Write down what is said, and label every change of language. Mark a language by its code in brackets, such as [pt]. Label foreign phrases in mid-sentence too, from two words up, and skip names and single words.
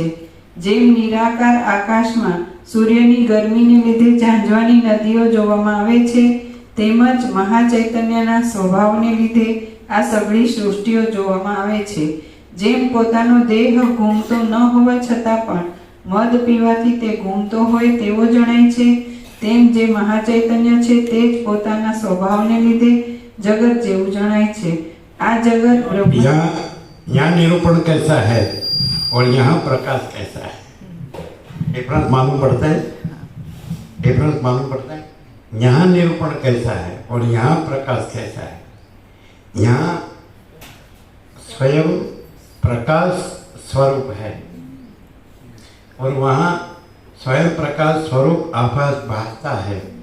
[gu] જેમ નિરાકાર આકાશમાં સૂર્યની ગરમીને લીધે ઝાંઝવાની નદીઓ જોવામાં આવે છે, તેમજ મહાચૈતન્યના સ્વભાવને લીધે આ સઘળી સૃષ્ટિઓ જોવામાં આવે છે। જેમ પોતાનો દેહ ઘૂમતો ન હોવા છતાં પણ મદ પીવાથી તે ઘૂમતો હોય તેવો જણાય છે, તેમ જે મહાચૈતન્ય છે તે જ પોતાના સ્વભાવને લીધે જગત જેવું જણાય છે। આ જગત બ્રહ્મ। [hi] यहाँ निरूपण कैसा है और यहाँ प्रकाश कैसा है, डिफरेंस मालूम पड़ता है? डिफरेंस मालूम पड़ता है? यहाँ निरूपण कैसा है और यहाँ प्रकाश कैसा है। यहाँ स्वयं प्रकाश स्वरूप है और वहाँ स्वयं प्रकाश स्वरूप आभास भासता है।